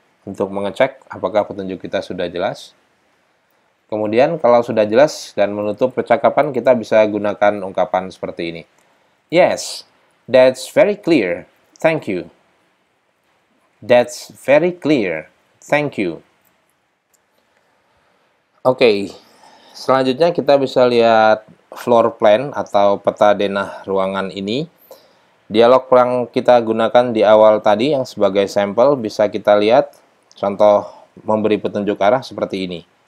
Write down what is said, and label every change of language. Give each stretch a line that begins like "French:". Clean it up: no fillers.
Indonesian: Untuk mengecek apakah petunjuk kita sudah jelas. Kemudian kalau sudah jelas dan menutup percakapan, kita bisa gunakan ungkapan seperti ini.
English: Yes, that's very clear. Thank you. That's very clear. Thank you. Oke,
Indonesian: Selanjutnya kita bisa lihat floor plan atau peta denah ruangan ini. Dialog yang kita gunakan di awal tadi yang sebagai sampel bisa kita lihat contoh memberi petunjuk arah seperti ini.